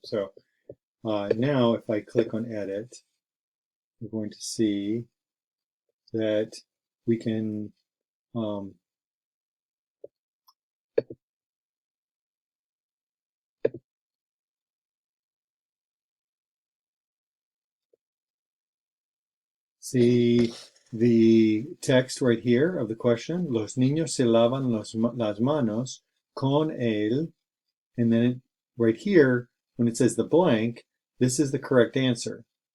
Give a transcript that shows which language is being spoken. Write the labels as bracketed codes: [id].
[en] So now if I click on edit, we're going to see that we can see the text right here of the question. [es] Los niños se lavan las manos con él. [en] And then right here, when it says the blank, this is the correct answer.